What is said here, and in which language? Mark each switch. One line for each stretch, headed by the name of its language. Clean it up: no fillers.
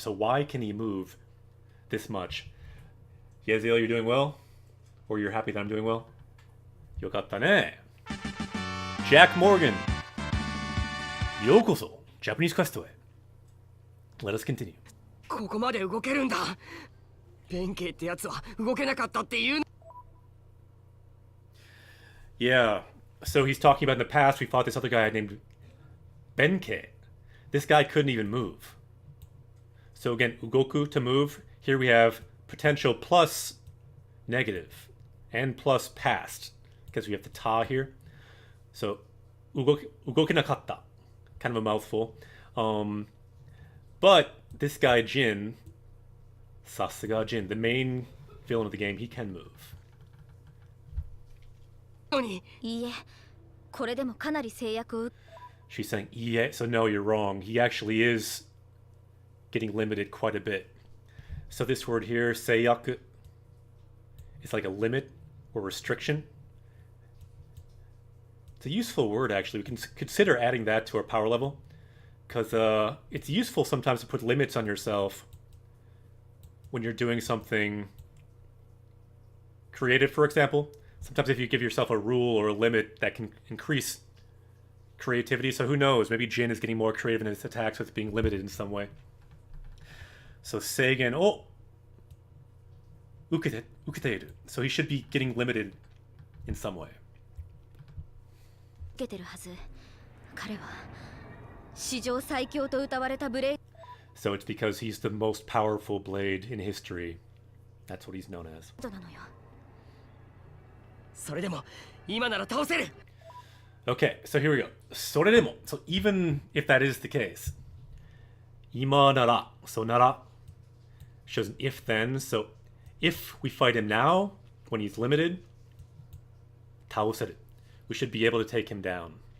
English: So why can he move this much? Yeziel, you're doing well? Or you're happy that I'm doing well?
Japanese: Yokatta ne.
English: Jack Morgan. Yokoso, Japanese Quest Away. Let us continue.
Japanese: ここまで動けるんだ。弁慶ってやつは動けなかったっていう。
English: Yeah, so he's talking about in the past we fought this other guy named Benkei. This guy couldn't even move. So again, ugoku to move. Here we have potential plus negative and plus past, because we have the ta here. So ugokenakatta, kind of a mouthful. But this guy Jin, Sasuga Jin, the main villain of the game, he can move.
Japanese: 何？いいえ、これでもかなり制約を。
English: She's saying, yeah, so no, you're wrong. He actually is getting limited quite a bit. So this word here, seiyaku, is like a limit or restriction. It's a useful word, actually. We can consider adding that to our power level, because it's useful sometimes to put limits on yourself when you're doing something creative, for example. Sometimes if you give yourself a rule or a limit, that can increase creativity. So who knows? Maybe Jin is getting more creative in his attacks with being limited in some way. So Seigen, oh! Uketeru. So he should be getting limited in some way.
Japanese: 受けてるはず。彼は史上最強と謳われたブレイ
English: So it's because he's the most powerful blade in history. That's what he's known as.
Japanese: ドなのよ。それでも今なら倒せる。
English: Okay, so here we go.
Japanese: それでも.
English: So even if that is the case.
Japanese: 今なら.
English: So nara shows an if then. So if we fight him now, when he's limited,
Japanese: 倒せる.
English: We should be able to take him down.